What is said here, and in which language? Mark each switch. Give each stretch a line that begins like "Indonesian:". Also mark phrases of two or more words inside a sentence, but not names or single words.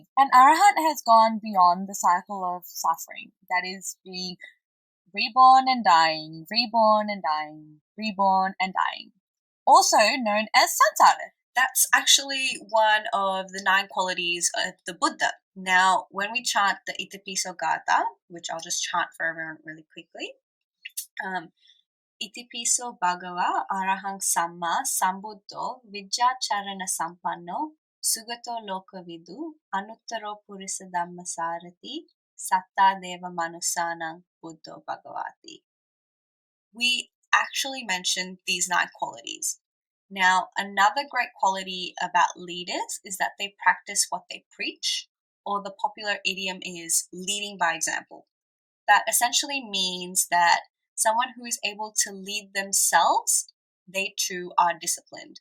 English: An Arahant has gone beyond the cycle of suffering, that is being reborn and dying, reborn and dying, reborn and dying, also known as samsara. That's actually one of the 9 qualities of the Buddha. Now, when we chant the Itipiso Gatha, which I'll just chant for everyone really quickly,
Pali: Itipiso Bhagava Arahang Samma Sambuddho Vijjacharana Sampanno Sugato Lokavidu Anuttaro Purisa Dhammasarati Satta Deva Manusanang Buddho Bhagavati.
English: We actually mentioned these 9 qualities. Now, another great quality about leaders is that they practice what they preach, or the popular idiom is leading by example. That essentially means that someone who is able to lead themselves, they too are disciplined.